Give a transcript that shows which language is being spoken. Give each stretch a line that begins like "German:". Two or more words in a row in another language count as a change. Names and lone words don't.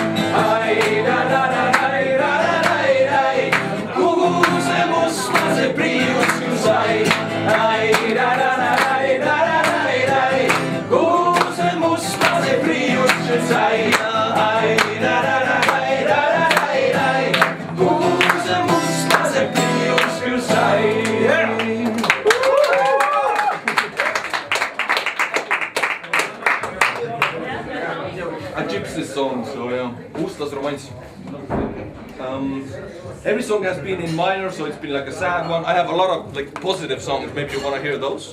Estonian: Kuhu see mustlase priius küll sai? Kuhu see mustlase priius küll sai? Kuhu see mustlase priius küll sai?
English: A gypsy song, so yeah, Mustas romance. Every song has been in minor, so it's been like a sad one. I have a lot of like positive songs. Maybe you want to hear those?